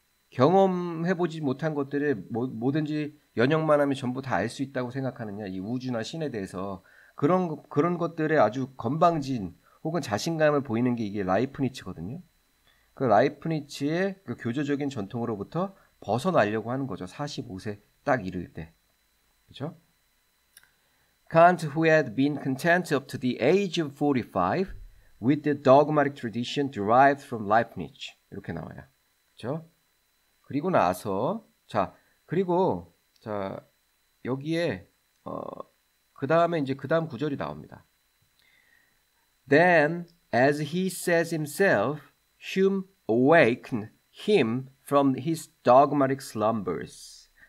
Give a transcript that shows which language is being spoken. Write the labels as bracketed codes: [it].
[ko] 경험해보지 못한 것들을 뭐든지 연역만 하면 전부 다 알 수 있다고 생각하느냐. 이 우주나 신에 대해서 그런 것들에 아주 건방진 혹은 자신감을 보이는 게 이게 라이프니츠거든요. 그 라이프니츠의 그 교조적인 전통으로부터 벗어나려고 하는 거죠. 45세 딱 이를 때. 그렇죠? [en] Kant, who had been content up to the age of 45 with the dogmatic tradition derived from Leibniz. [ko] 이렇게 나와요. 그렇죠? 그리고 나서 그리고 여기에 그 다음에 이제 그 다음 구절이 나옵니다. [en] Then, as he says himself, Hume awakened him from his dogmatic slumbers.